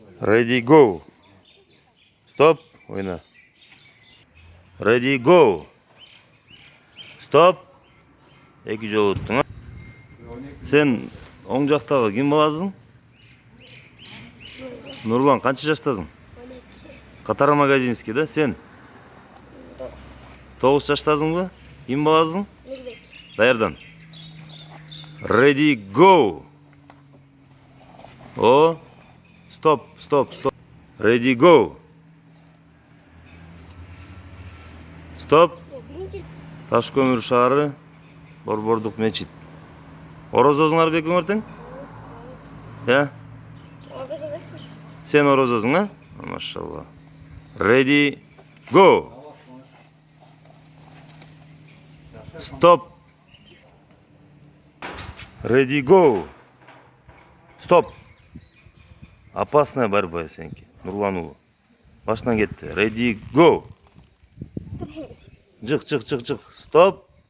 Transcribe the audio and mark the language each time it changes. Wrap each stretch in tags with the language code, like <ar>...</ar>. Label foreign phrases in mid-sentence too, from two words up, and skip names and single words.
<en>Ready, go. Stop. Oyna. Ready, go. Stop.</en> <ky>Эки жолу өттүң. Sen оң жактагы ким боласың? Нурлан, канча жаштасың? 12. Катар магазинский да, сен? 9 жаштасыңбы? Ким боласың? Нурбек. Даярдан.</ky> <en>Ready, go. О, стоп. Ready, go.</en> <ky>Стоп. Биринчи. Ташкөмүр шаары, Борбордук мечит. Орозосуңар бекиңер тең? Я? Сен орозосуң, а? Машалла.</ky> <en>Ready, go. Стоп. Ready, go.</en> <ky>Стоп.</ky> <ru>Опасная борьба,</ru> <ky>сенки. Нурлан уулу. Башынан кетти.</ky> <en>Ready, go.</en> <ky>Жык. Стоп.</ky>